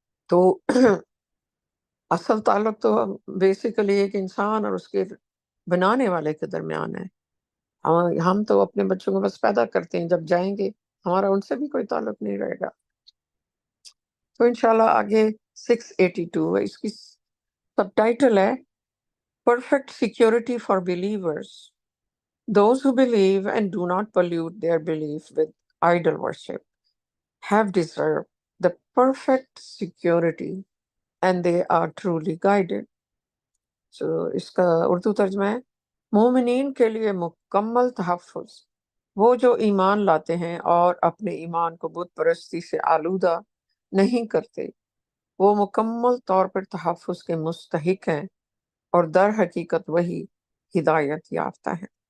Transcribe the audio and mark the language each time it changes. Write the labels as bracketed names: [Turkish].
[Urdu] تو اصل تعلق تو بیسیکلی ایک انسان اور اس کے بنانے والے کے درمیان ہے۔ ہم تو اپنے بچوں کو بس پیدا کرتے ہیں، جب جائیں گے ہمارا ان سے بھی کوئی تعلق نہیں رہے گا۔ تو انشاءاللہ آگے 682 ہے، اس کی سب ٹائٹل ہے [English] Perfect Security for Believers. Those who believe and do not pollute their belief with idol worship have deserved the perfect security and they are truly guided. [Urdu] So اس کا اردو ترجمہ ہے، مومنین کے لیے مکمل تحفظ، وہ جو ایمان لاتے ہیں اور اپنے ایمان کو بت پرستی سے آلودہ نہیں کرتے، وہ مکمل طور پر تحفظ کے مستحق ہیں، اور در حقیقت وہی ہدایت یافتہ ہے۔